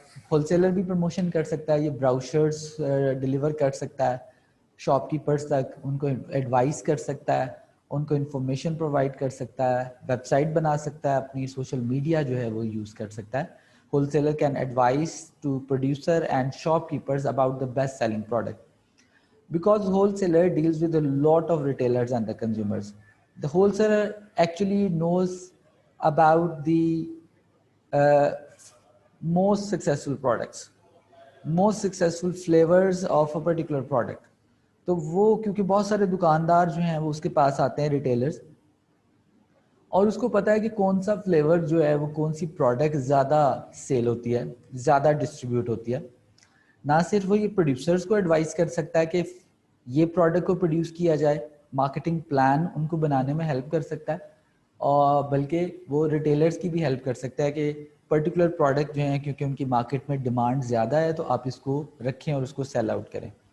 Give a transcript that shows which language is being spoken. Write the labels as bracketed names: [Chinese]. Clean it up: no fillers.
[Urdu] Whole seller بھی promotion کر سکتا ہے, یہ براؤچرز ڈلیور کر سکتا ہے شاپ کیپرز تک, ان کو ایڈوائز کر سکتا ہے, ان کو انفارمیشن پرووائڈ کر سکتا ہے, ویب سائٹ بنا سکتا ہے, اپنی سوشل میڈیا جو ہے وہ یوز کر سکتا ہے. [English] Wholesaler can advise to producer and shopkeepers about the best selling product. Because wholesaler deals with a lot of retailers and the consumers, the wholesaler actually knows about the uh, most successful products, most successful flavors of a particular product. [Urdu] تو وہ کیونکہ بہت سارے دکاندار جو ہیں وہ اس کے پاس آتے ہیں ریٹیلرز, اور اس کو پتا ہے کہ کون سا فلیور جو ہے وہ کون سی پروڈکٹ زیادہ سیل ہوتی ہے, زیادہ ڈسٹریبیوٹ ہوتی ہے. نہ صرف وہ یہ پروڈیوسرز کو ایڈوائز کر سکتا ہے کہ یہ پروڈکٹ کو پروڈیوس کیا جائے, مارکیٹنگ پلان ان کو بنانے میں ہیلپ کر سکتا ہے, اور بلکہ وہ ریٹیلرز کی بھی ہیلپ کر سکتا ہے کہ پرٹیکولر پروڈکٹ جو ہیں کیونکہ ان کی مارکیٹ میں ڈیمانڈ زیادہ ہے تو آپ اس کو رکھیں اور اس کو سیل آؤٹ کریں.